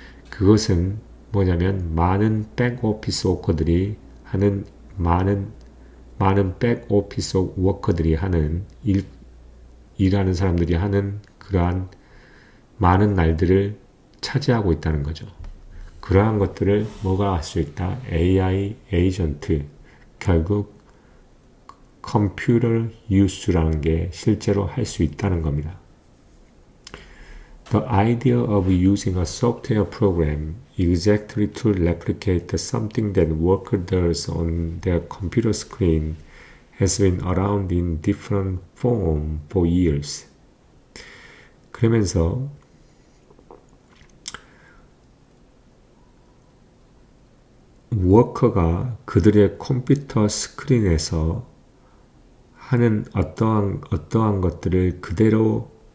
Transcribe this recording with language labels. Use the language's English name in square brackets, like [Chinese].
[Korean] 그것은 뭐냐면 많은 백오피스 워커들이 하는 많은 백오피스 워커들이 하는 일하는 사람들이 하는 그러한 많은 날들을 차지하고 있다는 거죠. 그러한 것들을 뭐가 할 수 있다? AI 에이전트, 결국 computer use라는 게 실제로 할 수 있다는 겁니다. [English] The idea of using a software program exactly to replicate something that worker does on their computer screen has been around in different form for years. [Korean] 그러면서 워커가 그들의 컴퓨터 스크린에서 하는 어떠한 것들을 그대로